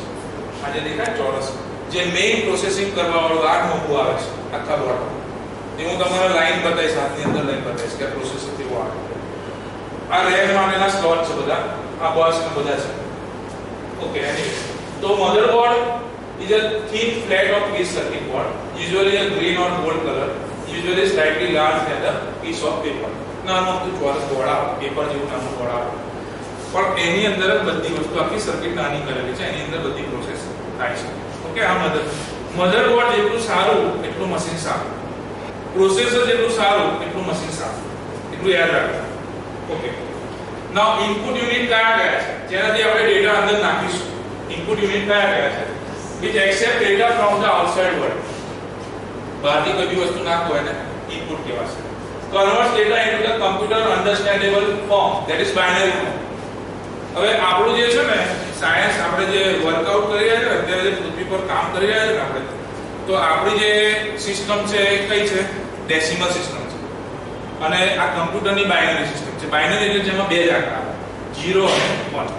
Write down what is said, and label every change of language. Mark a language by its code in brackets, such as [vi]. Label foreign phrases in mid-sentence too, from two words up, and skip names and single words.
[gu] આ જે દેખાય ચોરસ જે [en] main processing [gu] કરવા વાળું આ મોટું આવે છે આખા બોર્ડ. એ હું તમારા લાઈન બતાવીશ, હાથની અંદર લાઈન બતાવીશ કે પ્રોસેસર કેવું આવે. આ રેમ માટેના સ્લોટ છે બધા. આ બસ ને બધા છે. [en] ઓકે, તો motherboard is a thin flat of piece circuit board, usually a green or gold color, usually slightly large than a piece of paper. [gu] નાનો ચોરસ બોર્ડ આવે, પેપર જેવું નાનું બોર્ડ આવે. પણ એની અંદર બધી વસ્તુ આખી સર્કિટ નાની કરેલી છે. એની અંદર બધી પ્રોસેસ થાય છે. ઓકે, આ મધરબોર્ડ જેટલું સારું એટલું મશીન સારું. પ્રોસેસર જેટલું સારું એટલું મશીન સારું. એટલું યાદ રાખો. [en] okay, now input unit [gu] કયા છે જેનાથી આપણે ડેટા અંદર નાખીશું? [en] input unit [gu] કયા છે? [en] which accept data from the outside world. [gu] બહારથી કોઈ બી વસ્તુ નાખો એને ઇનપુટ કહેવાશે. [en] converts data into the computer understandable form, that is binary form. [gu] હવે આપણું જે છે ને સાયન્સ આપણે જે વર્કઆઉટ કરી રહ્યા છે અત્યારે જે પૃથ્વી પર કામ કરી રહ્યા છે ને આપણે, તો આપણી જે સિસ્ટમ છે એ કઈ છે? [en] decimal system [gu] છે. અને આ કમ્પ્યુટરની [en] binary system [gu] છે. બાઇનરી એટલે જેમાં બે જ આંકડા 0 અને 1.